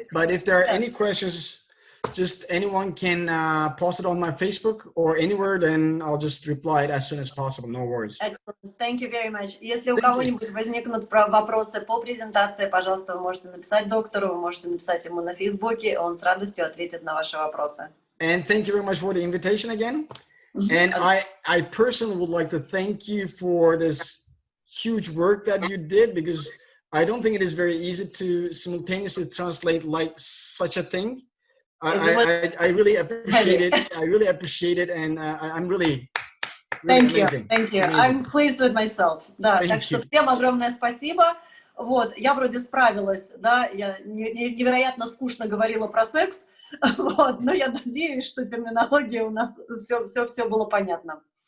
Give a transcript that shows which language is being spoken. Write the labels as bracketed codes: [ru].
[en] But if there are any questions, just anyone can post it on my Facebook or anywhere, then I'll just reply it as soon as possible. No worries. Excellent. Thank you very much. [ru] Если у кого-нибудь возникнут вопросы по презентации, пожалуйста, вы можете написать доктору, вы можете написать ему на Фейсбуке, он с радостью ответит на ваши вопросы. [en] And thank you very much for the invitation again. And I personally would like to thank you for this huge work that you did, because I don't think it is very easy to simultaneously translate like such a thing. I really appreciate it. I really appreciate it, and I'm really amazing. Thank you. Amazing. I'm pleased with myself. [ru] Да, так что всем огромное спасибо. Вот, я вроде справилась, да, я невероятно скучно говорила про секс, вот, но я надеюсь, что терминология у нас все было понятно.